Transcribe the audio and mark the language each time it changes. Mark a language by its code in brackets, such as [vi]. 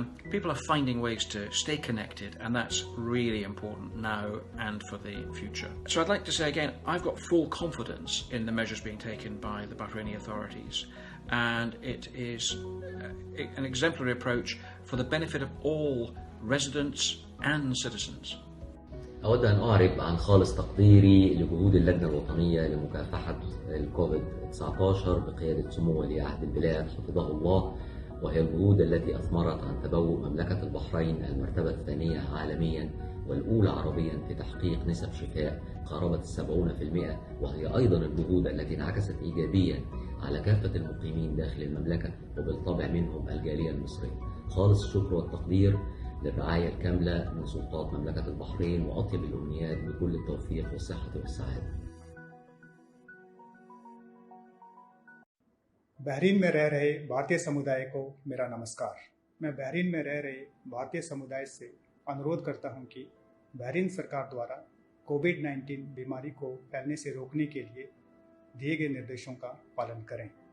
[en] People are finding ways to stay connected, and that's really important now and for the future. So I'd like to say again, I've got full confidence in the measures being taken by the Bahraini authorities, and it is an exemplary approach for the benefit of all residents and citizens. [ar] أود أن أعرب عن خالص تقديري لجهود اللجنة الوطنية لمكافحة الكوفيد-19 بقيادة سمو ولي عهد البلاد حفظه الله، وهي الجهود التي أثمرت عن تبوء مملكة البحرين المرتبة الثانية عالميا والأولى عربيا في تحقيق نسب شفاء قاربت 70%، وهي أيضا الجهود التي انعكست إيجابيا على كافة المقيمين داخل المملكة وبالطبع منهم الجالية المصرية. خالص الشكر والتقدير للرعاية الكاملة من سلطات مملكة البحرين وأطيب الأمنيات بكل التوفيق والصحة والسعادة. [hi] Bahrain में रह रहे भारतीय समुदाय को मेरा नमस्कार। मैं Bahrain में रह रहे भारतीय समुदाय से अनुरोध करता हूं कि बहरीन सरकार द्वारा कोविड-19 बीमारी को फैलने से रोकने के लिए दिए गए निर्देशों का पालन करें।